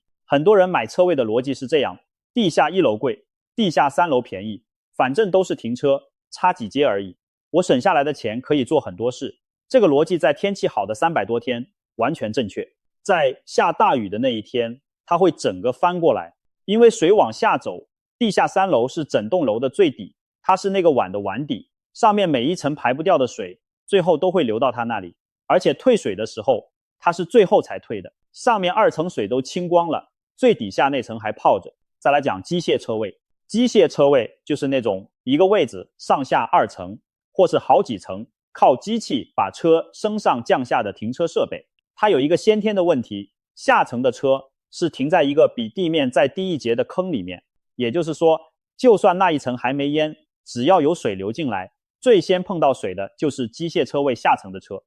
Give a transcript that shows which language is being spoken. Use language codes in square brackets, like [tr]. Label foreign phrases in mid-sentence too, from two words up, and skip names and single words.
[zh] 很多人買車位的邏輯是這樣，地下1樓貴，地下3樓便宜，反正都是停車，差幾階而已，我省下來的錢可以做很多事。這個邏輯在天氣好的300多天完全正確。在下大雨的那一天，它會整個翻過來，因為水往下走，地下3樓是整棟樓的最底，它是那個碗的碗底，上面每一層排不掉的水最後都會流到它那裡，而且退水的時候它是最後才退的，上面2層水都清光了，最底下那層還泡着。再來講機械車位，機械車位就是那種一個位置上下2層或是好幾層，靠機器把車升上降下的停車設備。它有一個先天的問題，下層的車是停在一個比地面再低一截的坑裡面，也就是說就算那一層還沒淹，只要有水流進來，最先碰到水的就是机械車位下層的車。